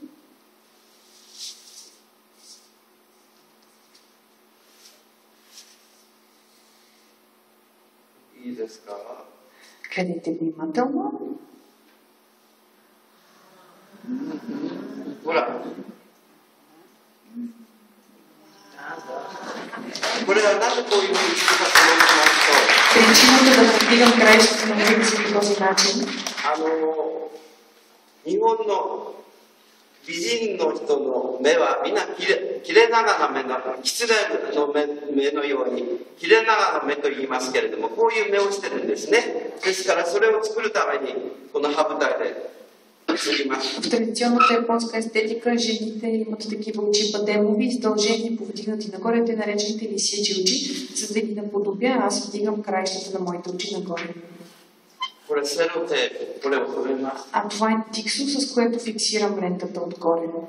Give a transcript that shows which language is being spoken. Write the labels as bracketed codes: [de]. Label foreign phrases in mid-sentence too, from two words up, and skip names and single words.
[bg] Гледайте внимателно. Причината да повдигам краищата на очите си по този начин. [ja] 日本の美人の人の目はみんな切れ長な目の狐の目のように切れ長な目と言いますけれども、こういう目をしてるんですね。ですからそれを作るためにこの羽舞台で作ります。 [bg] В традиционната японска естетика жените имат такива очи падемови, издължени, повдигнати нагоре, те наречените лисичи очи, за да ги наподобя, аз вдигам краищата на моите очи нагоре. А това е тиксо, с което фиксирам лентата отгоре.